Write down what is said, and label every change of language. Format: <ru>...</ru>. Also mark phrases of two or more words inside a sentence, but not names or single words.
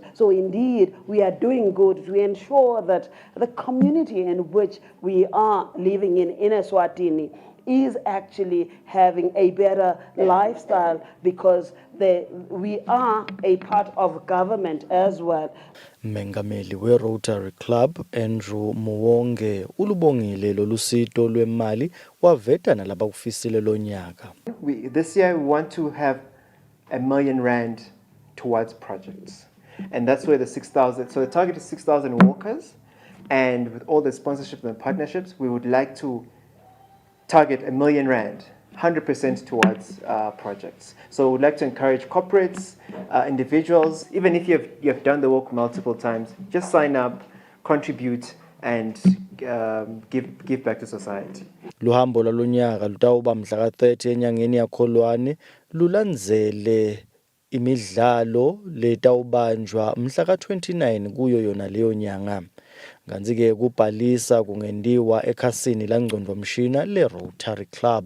<en>So indeed we are doing good to ensure that the community in which we are living in Eswatini is actually having a better lifestyle because we are a part of government as well.</en> <ss>Mengameli we-Rotary Club Andrew Muwonge ulubongile lolusito lwemali waveta nalabakufisile lonyaka.</ss> <en>This year we want to have R1 million towards projects. And that's where the 6,000, so the target is 6,000 workers, and with all the sponsorships and partnerships we would like to target R1 million, 100% towards projects. So we'd like to encourage corporates, individuals, even if you have done the work multiple times, just sign up, contribute, and give back to society.</en> <ss>Luhambo lwalonyaka lutawuba mhla ka-30 enyangeni yaKholwane lulandzele imidlalo letawubanjwa mhla ka-29 kuyo yona leyo nyanga. Kanti-ke kubhalisa kungendiwa ekhasini langcondvomshina le-Rotary Club.</ss>